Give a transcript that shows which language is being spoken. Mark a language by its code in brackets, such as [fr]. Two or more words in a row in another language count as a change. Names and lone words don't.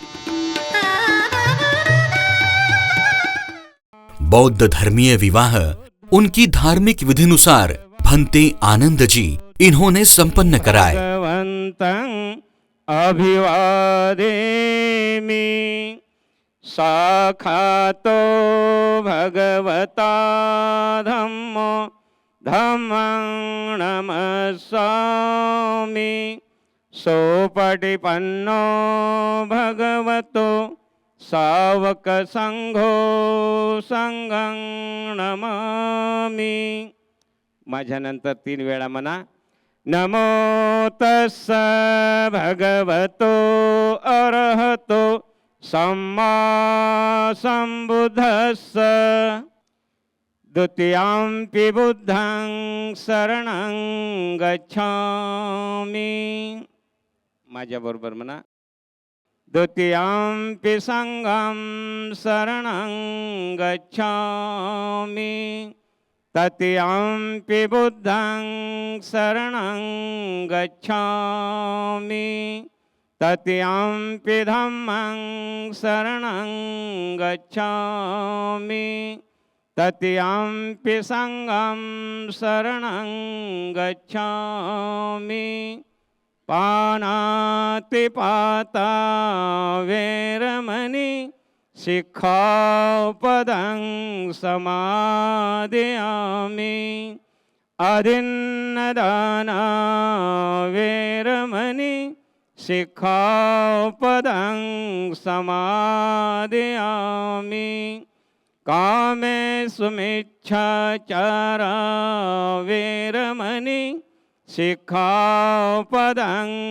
[hi] बौद्ध धर्मीय विवाह उनकी धार्मिक विधिनुसार भंते आनंद जी इन्होंने संपन्न कराए। [pi] भगवन्तं अभिवादेमि साखातो भगवता धम्मो धम्मं नमस्सामि सोपटिपन्नो भगवतो सावक संघो संघं नमामि। [mr] माझ्यानंतर 3 वेळा म्हणा [pi] नमो तस्स भगवतो अरहतो सम्मा संबुद्धस्स द्वितीयंपि बुद्धं शरणं गच्छामि। [mr] माझ्याबरोबर म्हणा [pi] द्वितीयंपि संघं शरणं गच्छामि तृतीयंपि बुद्धं शरणं गच्छामि तृतीयंपि धम्मं शरणं गच्छामि तृतीयंपि संघं शरणं गच्छामि पानातिपाता वैरमणि शिक्षापदं समादयामि अदिन्नदाना वैरमणि शिक्षापदं समादयामि कामेषु मिच्छाचारा वैरमणि शिक्षापदं